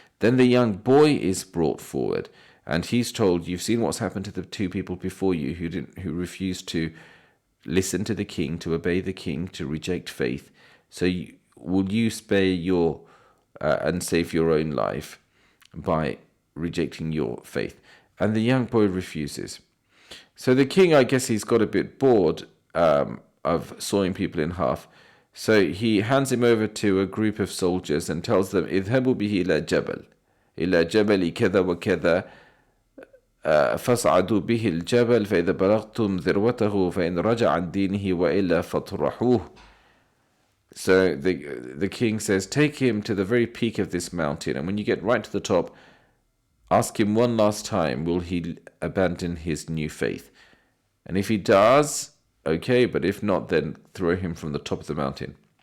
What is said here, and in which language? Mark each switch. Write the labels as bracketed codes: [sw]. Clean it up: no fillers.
[en] Then the young boy is brought forward, and he's told, you've seen what's happened to the two people before you who refused to listen to the king, to obey the king, to reject faith. So will you spare your and save your own life by rejecting your faith? And the young boy refuses. So the king, I guess he's got a bit bored of sawing people in half. So he hands him over to a group of soldiers and tells them, [ar] اذهبوا به إلى جبل إلى جبل كذا وكذا فاصعدوا به الجبل فإذا بلغتم ذروته فإن رجع عن دينه وإلا فاطرحوه. [en] So the king says, take him to the very peak of this mountain, and when you get right to the top, ask him one last time, will he abandon his new faith? And if he does, okay, but if not, then throw him from the top of the mountain.